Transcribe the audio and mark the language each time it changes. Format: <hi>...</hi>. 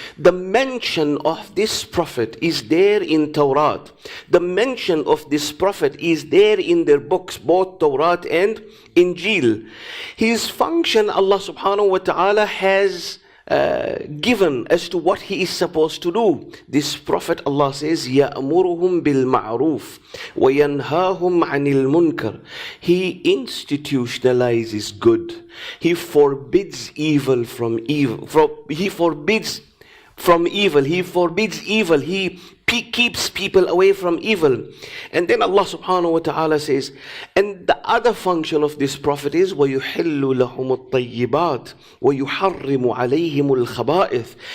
<en>The mention of this prophet is there in Torah. The mention of this prophet is there in their books, both Torah and Injil. His function, Allah subhanahu wa ta'ala has given as to what he is supposed to do. This Prophet, Allah says,</en> <ar>يَأْمُرُهُمْ بِالْمَعْرُوفِ وَيَنْهَاهُمْ عَنِ الْمُنْكَرِ.</ar> <en>He institutionalizes good. He forbids evil from evil. He forbids from evil. He forbids evil. He keeps people away from evil. And then Allah subhanahu wa ta'ala says, and the other function of this prophet is</en> <ar>وَيُحِلُّ لَهُمُ الطَّيِّبَاتِ وَيُحَرِّمُ عَلَيْهِمُ الْخَبَائِثِ.</ar>